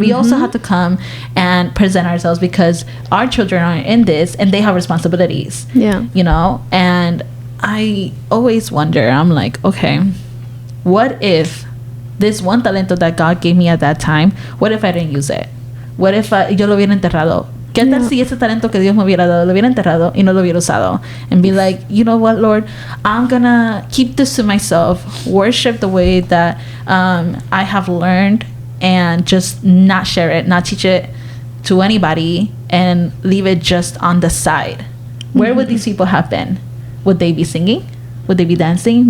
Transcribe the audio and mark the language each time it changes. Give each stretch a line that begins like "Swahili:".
English: We also have to come and present ourselves because our children are in this and they have responsibilities. Yeah. And I always wonder, I'm like, okay, what if this one talento that God gave me at that time, what if I didn't use it? What if
Spanish: yo lo hubiera enterrado? ¿Qué tal si ese talento que Dios me hubiera dado lo hubiera enterrado y no lo hubiera usado?
English: And be like, you know what, Lord, I'm gonna keep this to myself, worship the way that I have learned, and just not share it, not teach it to anybody, and leave it just on the side. Where would these people have been? Would they be singing? Would they be dancing?